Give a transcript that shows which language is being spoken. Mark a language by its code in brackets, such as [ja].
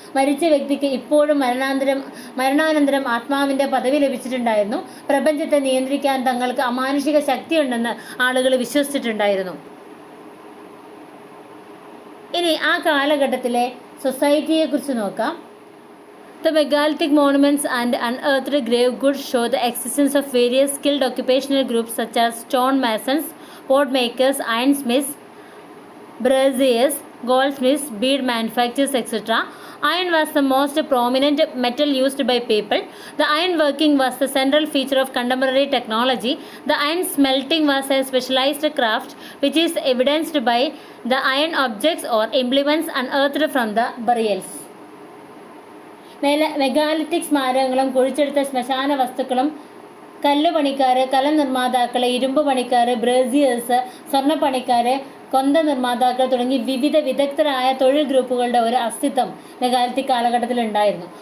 [ml] മരിച്ച വ്യക്തിക്ക് ഇപ്പോഴും മരണാനന്തരം ആത്മാവിൻ്റെ പദവി ലഭിച്ചിട്ടുണ്ടായിരുന്നു. പ്രപഞ്ചത്തെ നിയന്ത്രിക്കാൻ തങ്ങൾക്ക് അമാനുഷിക ശക്തിയുണ്ടെന്ന് ആളുകൾ വിശ്വസിച്ചിട്ടുണ്ടായിരുന്നു. ഇനി ആ കാലഘട്ടത്തിലെ സൊസൈറ്റിയെക്കുറിച്ച് നോക്കാം. [en] The megalithic monuments and unearthed grave goods show the existence of various skilled occupational groups such as stone masons, pot makers, ironsmiths, braziers, goldsmiths, bead manufacturers, etc. Iron was the most prominent metal used by people. The iron working was the central feature of contemporary technology. The iron smelting was a specialized craft which is evidenced by the iron objects or implements unearthed from the burials. [ml] Megalithic സ്മാരകങ്ങളും കുഴിച്ചെടുത്ത ശ്മശാന വസ്തുക്കളും കല്ലുപണിക്കാർ, കലം നിർമ്മാതാക്കൾ, ഇരുമ്പ് പണിക്കാർ, brassieres, സ്വർണ്ണപ്പണിക്കാർ, കൊന്ത നിർമ്മാതാക്കൾ തുടങ്ങി വിവിധ വിദഗ്ധരായ തൊഴിൽ ഗ്രൂപ്പുകളുടെ ഒരു അസ്തിത്വം മെഗാലിത്തിക് കാലഘട്ടത്തിൽ ഉണ്ടായിരുന്നു.